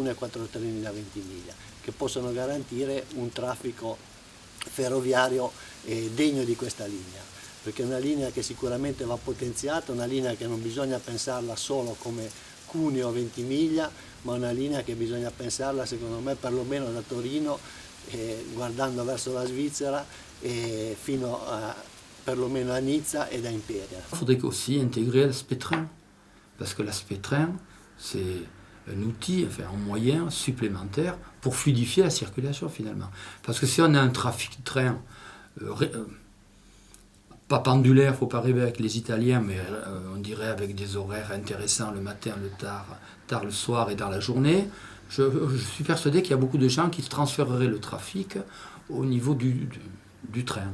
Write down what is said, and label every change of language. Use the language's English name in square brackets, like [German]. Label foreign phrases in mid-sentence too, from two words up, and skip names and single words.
[Italian] e 4 treni da Ventimiglia, che possono garantire un traffico ferroviario degno di questa linea, perché è una linea che sicuramente va potenziata, una linea che non bisogna pensarla solo come Cuneo-Ventimiglia, ma una linea che bisogna pensarla secondo me perlomeno da Torino, guardando verso la Svizzera, fino perlomeno a Nizza [French] et à [Italian] Imperia. [French] Il faudrait aussi intégrer l'aspect train, parce que l'aspect train, c'est un outil, enfin un moyen supplémentaire pour fluidifier la circulation finalement. Parce que si on a un trafic de train, pas pendulaire, il ne faut pas rêver avec les Italiens, mais on dirait avec des horaires intéressants le matin, le tard le soir et dans la journée, je suis persuadé qu'il y a beaucoup de gens qui transféreraient le trafic au niveau du train.